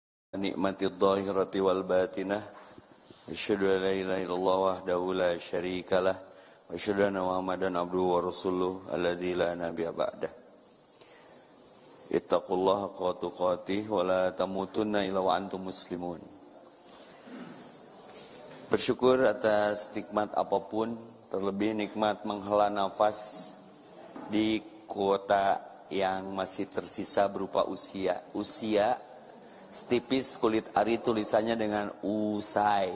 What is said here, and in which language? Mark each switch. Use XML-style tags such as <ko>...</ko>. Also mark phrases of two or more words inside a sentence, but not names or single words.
<ar>نعمة الظاهرة والباطنة. أشهد أن لا إله إلا الله وحده لا شريك له وأشهد أن محمدا عبده ورسوله الذي لا نبي بعده. اتقوا الله حق تقاته ولا تموتن إلا وأنتم مسلمون.</ar> <id>Bersyukur atas nikmat apapun, terlebih nikmat menghela nafas di kuota yang masih tersisa berupa usia setipis kulit ari, tulisannya dengan usai.</id>